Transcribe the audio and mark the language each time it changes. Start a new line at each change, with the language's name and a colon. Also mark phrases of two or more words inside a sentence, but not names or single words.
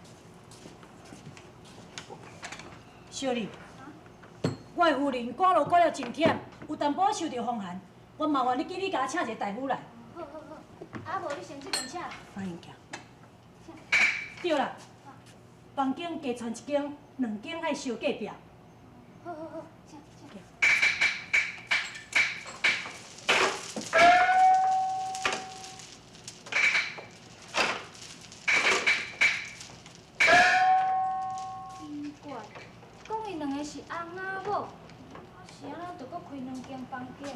Min Nan Chinese: 小丽，我的夫人赶路赶了真忝，有淡薄受到风寒，我麻烦你记你甲我请一个大夫来。好，啊无你先这边请。欢迎行。对啦，房间加传一间，2间爱相隔壁。好，请。奇怪，讲伊2个是翁仔某，是安怎着搁开2间房间？